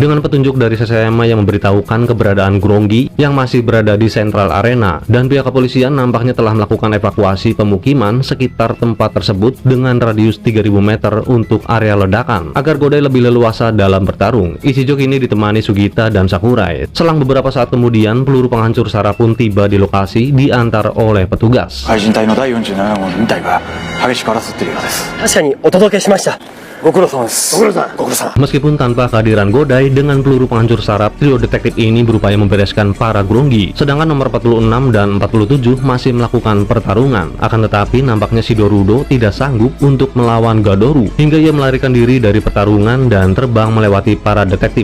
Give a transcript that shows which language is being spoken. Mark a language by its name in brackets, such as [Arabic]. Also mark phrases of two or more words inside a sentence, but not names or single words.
[Indonesian] Dengan petunjuk dari Sasayama yang memberitahukan keberadaan Grongi yang masih berada di Central Arena, dan pihak kepolisian nampaknya telah melakukan evakuasi pemukiman sekitar tempat tersebut dengan radius 3000 meter untuk area ledakan agar Godai lebih leluasa dalam bertarung. Ichijo kini ditemani Sugita dan Sakurai. Selang beberapa saat kemudian, peluru penghancur saraf pun tiba di lokasi diantar oleh petugas. [Japanese] 海人隊の第47号の2体が激しく争っているようです。確かにお届けしました。 [Indonesian] Meskipun tanpa kehadiran Godai, dengan peluru penghancur saraf, trio detektif ini berupaya membereskan para Grongi. Sedangkan nomor 46 dan 47 masih melakukan pertarungan. Akan tetapi nampaknya Shidorudo tidak sanggup untuk melawan Gadoru, hingga ia melarikan diri dari pertarungan dan terbang melewati para detektif.